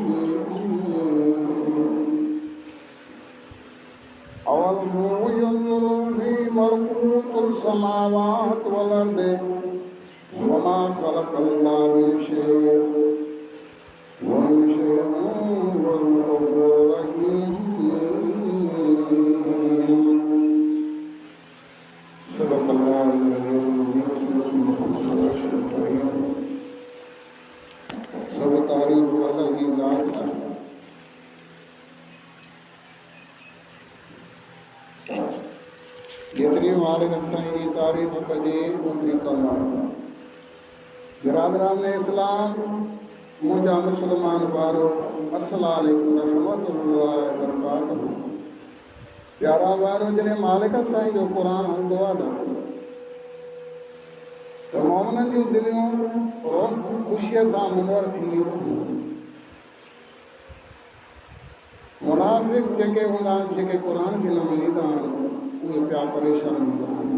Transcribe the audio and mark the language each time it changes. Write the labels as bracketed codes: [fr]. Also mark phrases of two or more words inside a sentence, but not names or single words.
[ar] أولم ينظروا في ملكوت السماوات والأرض وما خلق الله من شيء ومن شيء وهو الغفور الرحيم. صدق الله العزيز العظيم. صلى الله محمد رسول الكريم. [ur] سب تعریف اللہ کی ذات ہے. [sd] जेतरी मालिक साईं जी तारीफ़ कजे ओतरी कम आहे। बिरादरान इस्लाम मुंहिंजा मुस्लमान भारो [ar] السلام عليكم رحمة الله وبركاته. [sd] प्यारा भारो जॾहिं मालिक साईं जो क़ुरान हूंदो आहे त मोमिननि जूं दिलियूं ख़ुशीअ सां मुनवर थी वेंदियूं। मुनाफ़िक़ जेके हूंदा आहिनि, जेके क़ुरान खे न मञींदा आहिनि, उहे पिया परेशान हूंदा आहिनि।